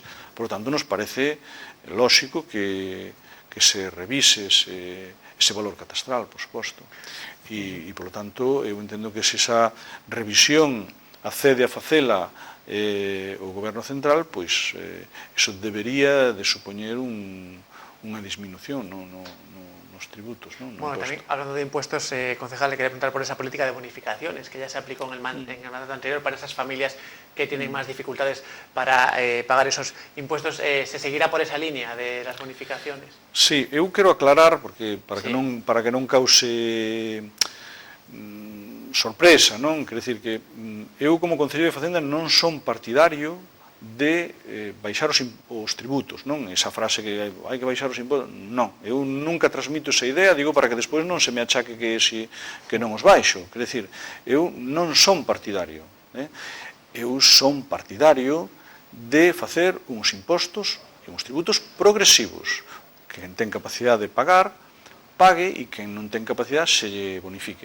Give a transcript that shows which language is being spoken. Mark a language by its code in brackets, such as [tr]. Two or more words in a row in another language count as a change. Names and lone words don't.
[es] Por lo tanto, [gl] nos parece lóxico que se revise ese valor catastral, por suposto. E, [es] por lo tanto, [gl] eu entendo que se esa revisión accede a facela o Goberno Central, pois eso debería de supoñer unha disminución nos tributos. [es] Bueno, también hablando de impuestos, concejal, le quería preguntar por esa política de bonificaciones que ya se aplicó en el mandato anterior para esas familias que tienen más dificultades para pagar esos impuestos. ¿Se seguirá por esa línea de las bonificaciones? [gl] Sí, eu quero aclarar, porque para que non cause sorpresa, non? Quer decir que eu como Concelleiro de Facenda non son partidario de baixar os tributos, non? Esa frase que hai que baixar os impostos, non, eu nunca transmito esa idea, digo para que despois non se me achaque que non os baixo, quer decir, eu non son partidario, eu son partidario de facer uns impostos e uns tributos progresivos, que quen ten capacidade de pagar, pague e quen non ten capacidade se lle bonifique.